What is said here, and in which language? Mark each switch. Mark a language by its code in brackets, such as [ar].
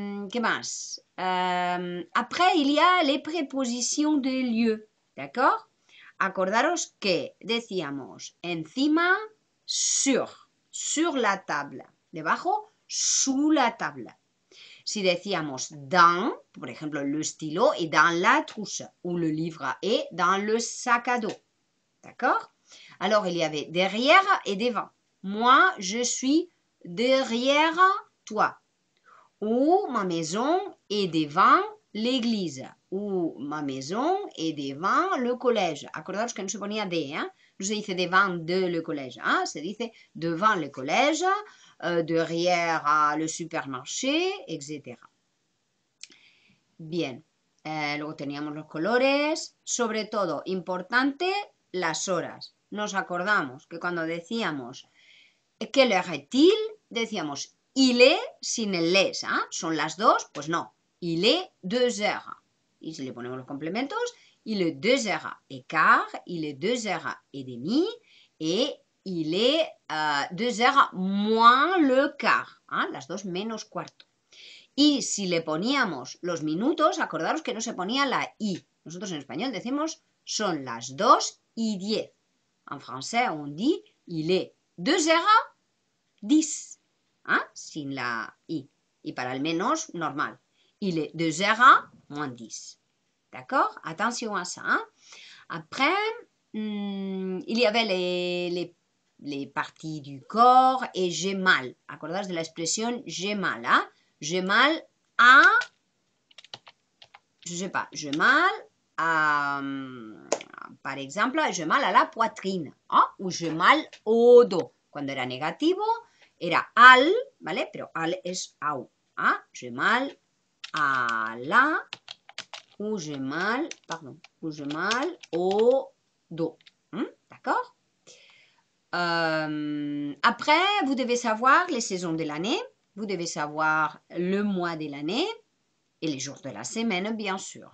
[es] ¿Qué más? [fr] Après, il y a les prépositions de lieu, d'accord? [es] Acordaros que decíamos encima, [fr] sur la table, [es] debajo, [fr] sous la table. [es] Si decíamos [fr] dans, [es] por ejemplo, [fr] le stylo est dans la trousse ou le livre est dans le sac à dos, d'accord? Alors, il y avait derrière et devant. Moi, je suis derrière toi. Ou ma maison est devant l'église. Ou ma maison est devant le collège. [es] Acordaos que no se ponía de, ¿eh? No se dice [fr] devant de le collège, [es] ¿eh? Se dice [fr] devant le collège, derrière le supermarché, etc. [es] Bien, luego teníamos los colores, sobre todo, importante, las horas. Nos acordamos que cuando decíamos [fr] quelle heure est-il, [es] decíamos [fr] il est [es] sin el les, ¿eh? Son las dos, pues no, [fr] il est 2 heures. [es] Y si le ponemos los complementos, [fr] il est 2 heures et quart, il est 2 heures et demie et il est 2 heures moins le quart, ¿eh? [es] Las dos menos cuarto. Y si le poníamos los minutos, acordaros que no se ponía la i. Nosotros en español decimos son las 2:10. [fr] En français on dit il est 2h10, ¿eh? [es] Sin la i. Y para el menos, normal. [fr] Il est 2h moins 10. D'accord? Attention à ça. Hein? Après, il y avait les parties du corps et j'ai mal. [es] Acordaos de la expression [fr] j'ai mal. Hein? J'ai mal à, je sais pas, j'ai mal à, par exemple, j'ai mal à la poitrine, ¿eh? Ou j'ai mal au dos. [es] Cuando era negativo, era al, ¿vale? Pero al es au. ¿Eh? [fr] J'ai mal à la, ou j'ai mal, pardon, ou j'ai mal au dos. D'accord? Après, vous devez savoir les saisons de l'année. Vous devez savoir le mois de l'année et les jours de la semaine, bien sûr.